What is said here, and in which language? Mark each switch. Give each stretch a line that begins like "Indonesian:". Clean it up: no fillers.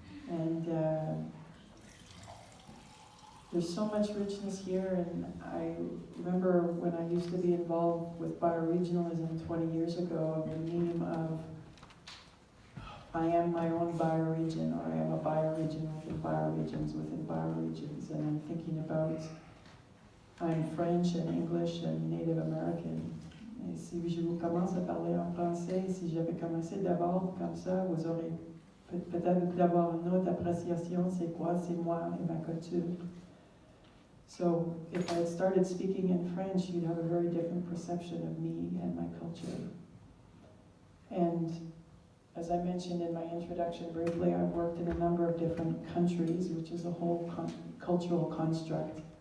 English: And there's so much richness here, and I remember when I used to be involved with bioregionalism 20 years ago, of the meme of I am my own bioregion, or I am a bioregion within bioregions within bioregions. And I'm thinking about, I'm French and English and Native American.
French: Et si je vous commence à parler en français, si j'avais commencé d'abord comme ça, vous aurez peut-être d'avoir une autre appréciation, c'est quoi, c'est moi et ma culture.
English: So if I had started speaking in French, you'd have a very different perception of me and my culture. And as I mentioned in my introduction briefly, I've worked in a number of different countries, which is a whole cultural construct.